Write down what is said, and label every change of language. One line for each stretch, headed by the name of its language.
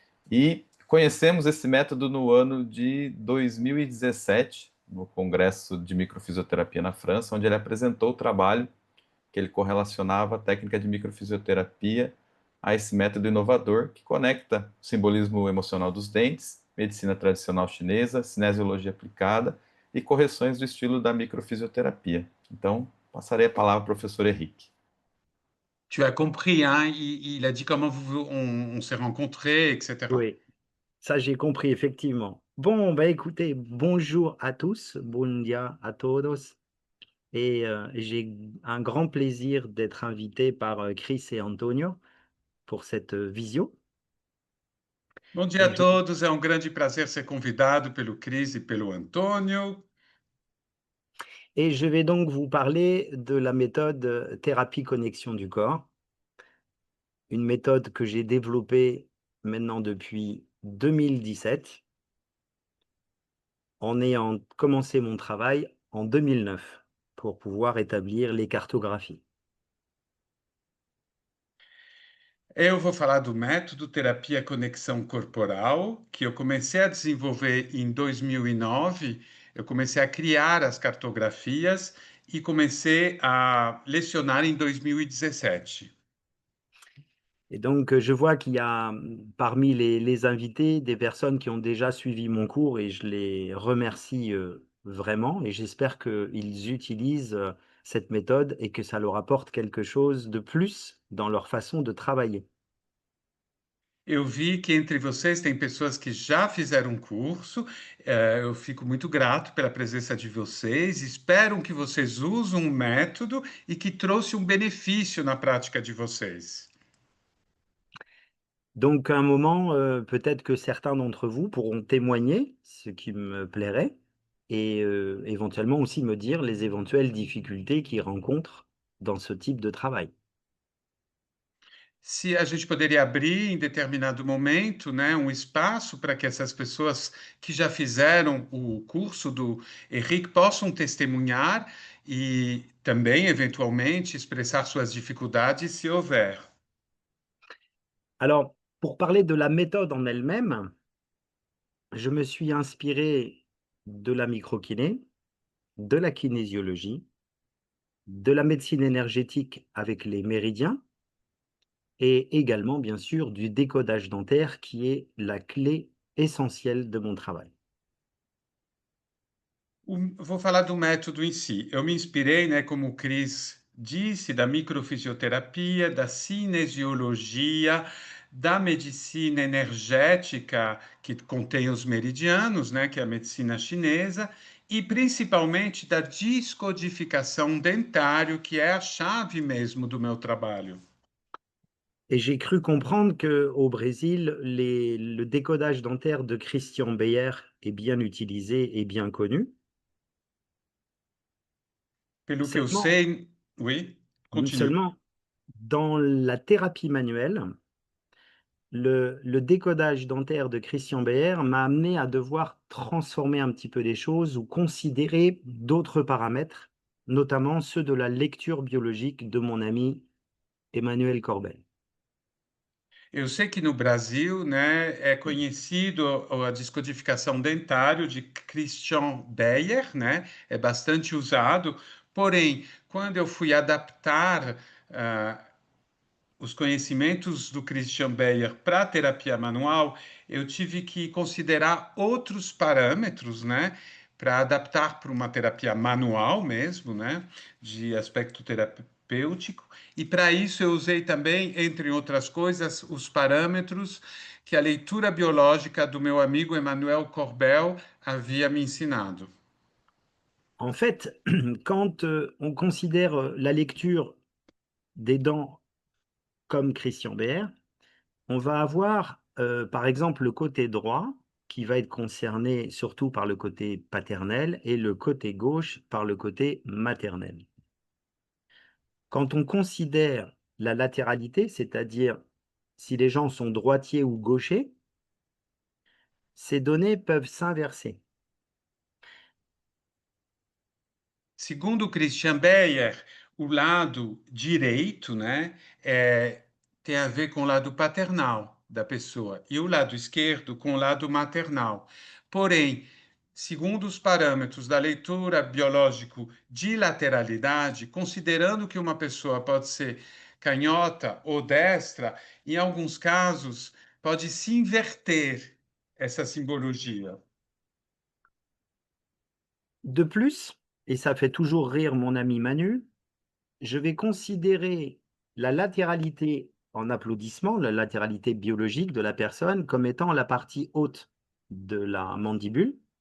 Portuguese: E conhecemos esse método no ano de 2017, no Congresso de Microfisioterapia na França, onde ele apresentou o trabalho que ele correlacionava a técnica de microfisioterapia a esse método inovador que conecta o simbolismo emocional dos dentes, medicina tradicional chinesa, cinesiologia aplicada e correções do estilo da microfisioterapia. Então, passarei a palavra ao professor Henrique.
French: Tu as compris, hein? Il a dit comment on s'est rencontrés, etc. Oui, ça j'ai compris effectivement. Bon, bah écoutez, bonjour à tous,
Spanish: buen día a todos.
French: Et j'ai un grand plaisir d'être invité par Chris et Antonio pour cette visio.
Portuguese: Bom dia a
French: Et je,
Portuguese: todos, é um grande prazer ser convidado pelo Cris e pelo Antônio.
French: et je vais donc vous parler de la méthode thérapie connexion du corps, une méthode que j'ai développée maintenant depuis 2017 en ayant commencé mon travail en 2009 pour pouvoir établir les cartographies.
Portuguese: Eu vou falar do método terapia conexão corporal, que eu comecei a desenvolver em 2009. Eu comecei a criar as cartografias e comecei a lecionar em 2017.
French: Et donc, je vois qu'il y a parmi les invités des personnes qui ont déjà suivi mon cours et je les remercie vraiment et j'espère qu'ils utilisent cette méthode et que ça leur apporte quelque chose de plus dans leur façon de travailler.
Portuguese: Eu vi que entre vocês tem pessoas que já fizeram um curso. Eu fico muito grato pela presença de vocês. Espero que vocês usem um método e que trouxe um benefício na prática de vocês.
French: Donc, à un moment, peut-être que certains d'entre vous pourront témoigner, ce qui me plairait, et éventuellement aussi me dire les éventuelles difficultés qu'ils rencontrent dans ce type de travail.
Portuguese: Se a gente poderia abrir em determinado momento, né, um espaço para que essas pessoas que já fizeram o curso do Henrique possam testemunhar e também, eventualmente, expressar suas dificuldades, se houver.
French: Alors, pour parler de la méthode en elle-même, je me suis inspiré de la microkiné, de la kinésiologie, de la médecine énergétique avec les méridiens et également, bien sûr, du décodage dentaire qui est la clé essentielle de mon travail.
Portuguese: Vou falar do método em si. Eu me inspirei, né, como o Cris disse, da microfisioterapia, da cinesiologia, da medicina energética, que contém os meridianos, né, que é a medicina chinesa, e principalmente da descodificação dentário, que é a chave mesmo do meu trabalho.
French: Et j'ai cru comprendre qu'au Brésil, le décodage dentaire de Christian Beyer est bien utilisé et bien connu.
Portuguese: Pelo que eu
French: Seulement,
Portuguese: sei,
French: oui, continue. seulement dans la thérapie manuelle, le décodage dentaire de Christian Beyer m'a amené à devoir transformer un petit peu les choses ou considérer d'autres paramètres, notamment ceux de la lecture biologique de mon ami Emmanuel Corbel.
Portuguese: Eu sei que no Brasil, né, é conhecido a descodificação dentário de Christian Beyer, né, é bastante usado. Porém, quando eu fui adaptar os conhecimentos do Christian Beyer para a terapia manual, eu tive que considerar outros parâmetros, né, para adaptar para uma terapia manual mesmo, né, de aspecto terapêutico. E para isso eu usei também, entre outras coisas, os parâmetros que a leitura biológica do meu amigo Emmanuel Corbel havia me ensinado.
French: En fait, quand on considère la lecture des dents comme Christian Beyer, on va avoir, par exemple, le côté droit qui va être concerné surtout par le côté paternel et le côté gauche par le côté maternel. Quand on considère la latéralité, c'est-à-dire si les gens sont droitiers ou gauchers, ces données peuvent s'inverser.
Portuguese: Segundo Christian Beyer, o lado direito, né, tem a ver com o lado paternal da pessoa e o lado esquerdo com o lado maternal. Porém, segundo os parâmetros da leitura biológico de lateralidade, considerando que uma pessoa pode ser canhota ou destra, em alguns casos pode se inverter essa simbologia.
French: De plus, et ça fait toujours rire mon ami Manu, je vais considérer la latéralité en applaudissement, la latéralité biologique de la personne, comme étant la partie haute de la mandibule.